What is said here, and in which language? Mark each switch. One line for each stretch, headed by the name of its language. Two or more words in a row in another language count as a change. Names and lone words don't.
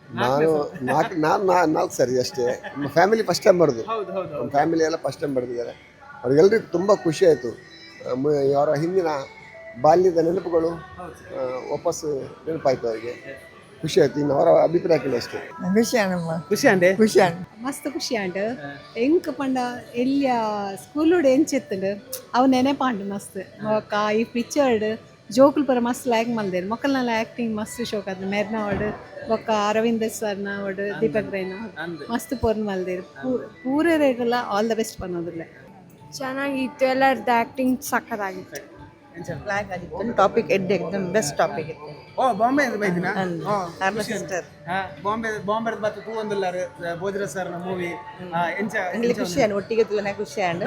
Kannada: ನಾನು ನಾಲ್ಕು ಸರಿ ಅಷ್ಟೇ. ನಮ್ಮ
English: family first time
Kannada: ಬರೋದು. ನಮ್ಮ
English: family ella first time
Kannada: ಬರೆದಿದ್ದಾರೆ. ಅವ್ರಿಗೆಲ್ಲರಿಗೂ ತುಂಬ ಖುಷಿ ಆಯಿತು. ಅವರ ಹಿಂದಿನ ಬಾಲ್ಯದ ನೆನಪುಗಳು ವಾಪಸ್ಸು ನೆನಪಾಯಿತು. ಅವರಿಗೆ ಖುಷಿ ಆಯ್ತು. ಇನ್ನು ಅವರ ಅಭಿಪ್ರಾಯ ಕೇಳಿ ಅಷ್ಟೇ.
Tulu: ಖುಷಿ ಅಂಡೆ ಮಸ್ತ್ ಖುಷಿ ಆಂಡ್ ಎಂಕ್ ಪಂಡ ಎಲ್ಲಿಯ ಸ್ಕೂಲುಡು ಎಂಚಿತ್ತುಂಡು ಅವು ನೆನೆಪಾಂಡು ಮಸ್ತ್ ಒಕ್ಕ ಈ ಪಿಕ್ಚರ್ಡ್ ಜೋಕುಲು ಪೂರ ಮಸ್ತ್ ಲೈಕ್ ಮಲ್ದೇರು ಮೊಕ್ಕಲ್ನೆಲ್ಲ ಆ್ಯಕ್ಟಿಂಗ್ ಮಸ್ತ್ ಶೋಕ್ ಆದ್ ಮೆರ್ನ ಅವಡು ಒಕ್ಕ ಅರವಿಂದ್ ಸರ್ನ ಅವಡು ದೀಪಕ್ ರೈನ ಮಸ್ತ್ ಪೊರ್ನ್ ಮಲ್ದೇರು ಪೂರ ರೇಟೆಲ್ಲ
English: all the best
Tulu: ಪನ್ನೋದಿಲ್ಲ.
Kannada: ಚೆನ್ನಾಗಿತ್ತು. ಎಲ್ಲರದ್ದು ಆ್ಯಕ್ಟಿಂಗ್ ಸಕ್ಕತ್ತಾಗಿತ್ತು.
Tulu: ಟಾಪಿಕ್ ಎಡ್ಡೆ ಎಕ್ದಮ್
English: best topic
Tulu: ಇತ್ತು. ಓ ಬಾಂಬೆ ಬೈದಿನ ಸಿಸ್ಟರ್ ಬಾಂಬೆ ಬತ್ತು ತೂ ಒಂದಲ್ಲಾರು ಭೋಜರಾಜ್ ಸರ್ನ ಮೂವಿ ಇಂಗ್ಲಿಷ್ ಖುಷಿ ಅಂಡ್ ಒಟ್ಟಿಗೆ ತುಲನೆ ಖುಷಿ ಅಂಡ್